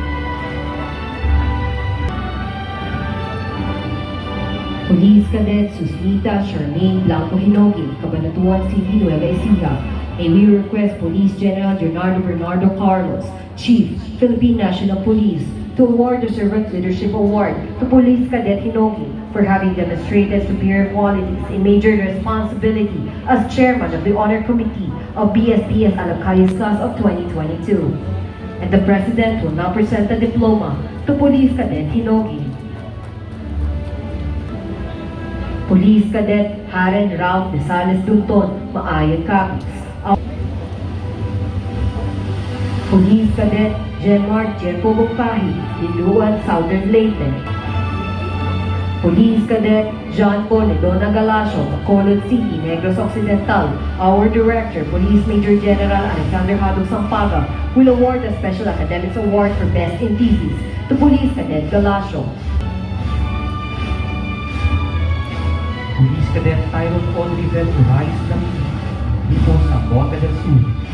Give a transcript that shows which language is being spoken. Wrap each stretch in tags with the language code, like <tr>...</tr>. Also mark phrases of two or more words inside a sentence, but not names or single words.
<en>Police Cadet Susnita Charmaine Blanco Hinogi, Cabanatuan City, Nueva Ecija. May we request Police General Leonardo Bernardo Carlos, Chief, Philippine National Police, to award the Servant Leadership Award to Police Cadet Hinogi for having demonstrated superior qualities in major responsibility as Chairman of the Honor Committee of BSPS ALABKALIS Class of 2022. And the President will now present the diploma to Police Cadet Hinogi. Police Cadet Haren Ralph de Sales Dunton, Maayan Capiz. Police Cadet Genmart Jepo Bungkahi, Liluan, Southern Leyte. Police Cadet John Paul Nedona Galasio, Bacolod City, Negros Occidental. Our Director, Police Major General Alexander Hadog Sampaga, will award the Special Academics Award for Best in Thesis to Police Cadet Galasio. Police Cadet Tyrone Oliver Urais Lamini,</en> <tl>dito sa Bota del Sur.</tl>